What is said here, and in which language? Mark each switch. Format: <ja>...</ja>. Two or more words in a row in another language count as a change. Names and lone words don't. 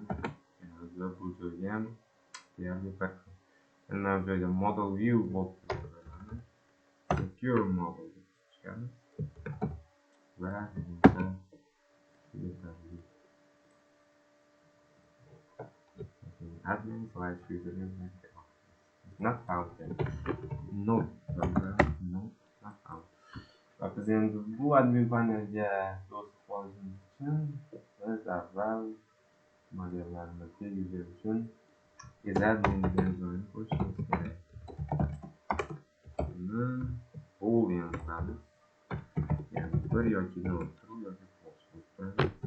<uz>Yozib bu joyga ham deyarli farq mana bu joyda</uz> <en>model view</en> <uz>bo'lib turadi.</uz> <en>Secure model</en> <uz>deb chiqamiz va yetarli.</uz> <en>Admin slash username not found then. No, not found.</en> <uz>Và biz endi bu admin panelga do'st bo'lishimiz uchun biz avval modellarimizga user uchun admin degan joyni qo'shishimiz kerak. Buni boolean qilamiz. Ya'ni bir yoki nol true yoki false bo'lib turadi.</uz>